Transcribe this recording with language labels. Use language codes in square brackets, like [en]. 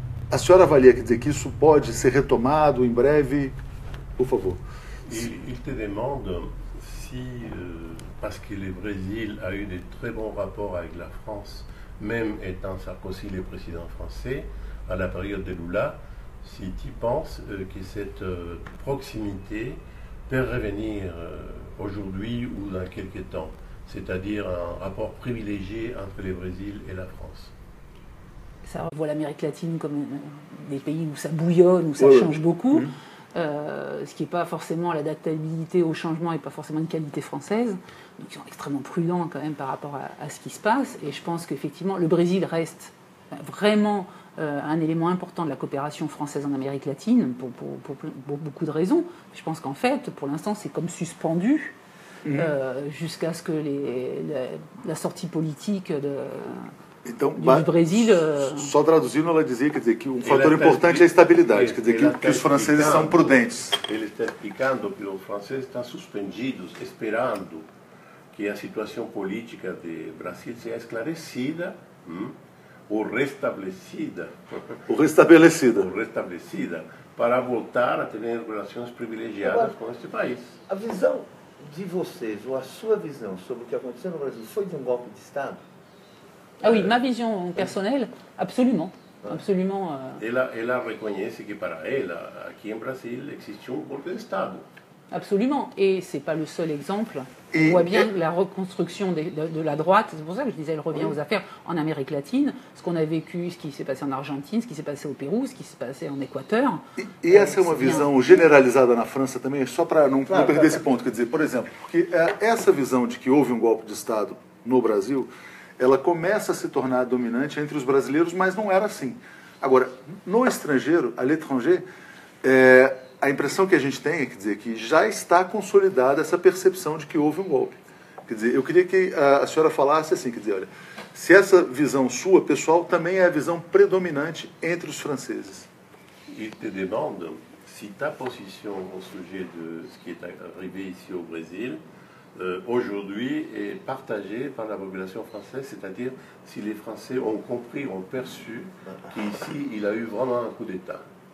[pt] A senhora avalia, quer dizer, que isso pode ser retomado em breve? Por favor. [fr] Il te demande si, parce que le Brésil a eu de très bons rapports avec la France, même étant Sarkozy le président français, à la période de Lula, si tu penses que cette proximité peut revenir aujourd'hui ou dans quelques temps, c'est-à-dire un rapport privilégié entre le Brésil et la France. Ça voit l'Amérique latine comme des pays où ça bouillonne, où ça change beaucoup. Ce qui n'est pas forcément l'adaptabilité au changement et pas forcément une qualité française. Donc ils sont extrêmement prudents quand même par rapport à ce qui se passe. Et je pense qu'effectivement, le Brésil reste vraiment un élément important de la coopération française en Amérique latine pour beaucoup de raisons. Je pense qu'en fait, pour l'instant, c'est comme suspendu jusqu'à ce que la sortie politique [pt] Então, do Brasil. Só traduzindo, ela dizia, quer dizer, que um fator importante é a estabilidade, quer dizer, que os franceses são prudentes. Ele está explicando que os franceses estão suspendidos, esperando que a situação política de Brasil seja esclarecida ou restabelecida. Ou restabelecida. Ou restabelecida, para voltar a ter relações privilegiadas com este país. A visão de vocês, ou a sua visão sobre o que aconteceu no Brasil, foi de um golpe de Estado? [fr] Ah oui, ma vision personnelle, absolument. Absolument. [pt] Ela reconhece que para ela, aqui em Brasil, existe golpe de Estado. [fr] Absolument. Et ce n'est pas le seul exemple. On voit bien la reconstruction de la droite. C'est pour ça que je disais, elle revient aux affaires en Amérique latine. Ce qu'on a vécu, ce qui s'est passé en Argentine, ce qui s'est passé au Pérou, ce qui s'est passé en Équateur. [pt] E essa é uma visão generalizada na França também, só para não perder esse ponto. Quer dizer, por exemplo, porque essa visão de que houve um golpe de Estado no Brasil, ela começa a se tornar dominante entre os brasileiros, mas não era assim. Agora, no estrangeiro, [fr] à l'étranger, [pt] a impressão que a gente tem é, quer dizer, que já está consolidada essa percepção de que houve um golpe. Quer dizer, eu queria que a senhora falasse assim, quer dizer, olha, se essa visão sua, pessoal, também é a visão predominante entre os franceses. [fr] Il te demande si ta position au sujet de ce qui est arrivé ici au Brésil aujourd'hui est partagée par la population française, c'est-à-dire si les Français ont compris, ont perçu qu'ici il a eu vraiment un coup d'État.